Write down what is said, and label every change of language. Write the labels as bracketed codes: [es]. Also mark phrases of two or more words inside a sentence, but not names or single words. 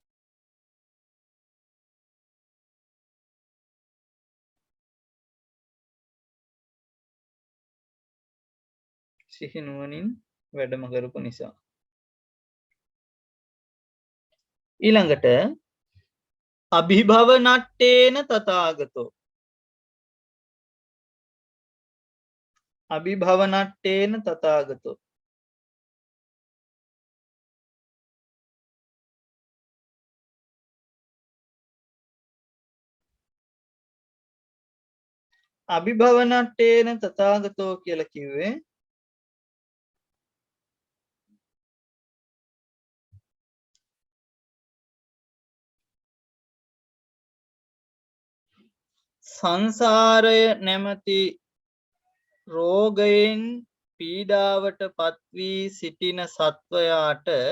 [si] සිහි නුවණින් වැඩම කරපු නිසා. [pi] ඊළඟට අභිභව නට්ටේන තථාගතෝ අභිභව නට්ටේන තථාගතෝ අභිභව නට්ටේන තථාගතෝ [si] කියලා කිව්වේ සංසාරය නැමැති රෝගයෙන් පීඩාවට පත්වී සිටින සත්වයාට